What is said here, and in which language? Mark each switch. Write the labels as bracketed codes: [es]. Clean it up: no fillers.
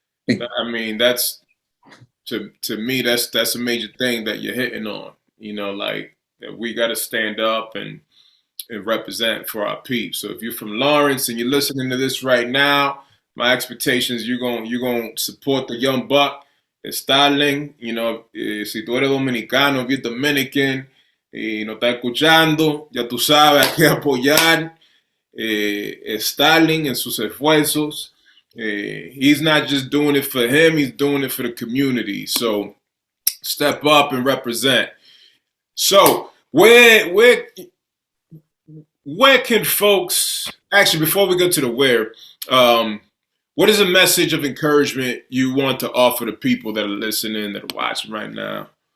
[en] I mean, that's to me, that's a major thing that you're hitting on. Like that we got to stand up and represent for our peeps. So if you're from Lawrence and you're listening to this right now, my expectations you're gonna support the young buck, Starling. [es] Si tú eres dominicano, [en] if you're Dominican [es] y no está escuchando, ya tú sabes, hay que apoyar Starling en sus esfuerzos. [en] He's not just doing it for him, he's doing it for the community. So step up and represent. So where can folks actually, before we go to the where, what is a message of encouragement you want to offer to people that are listening, that are watching right now?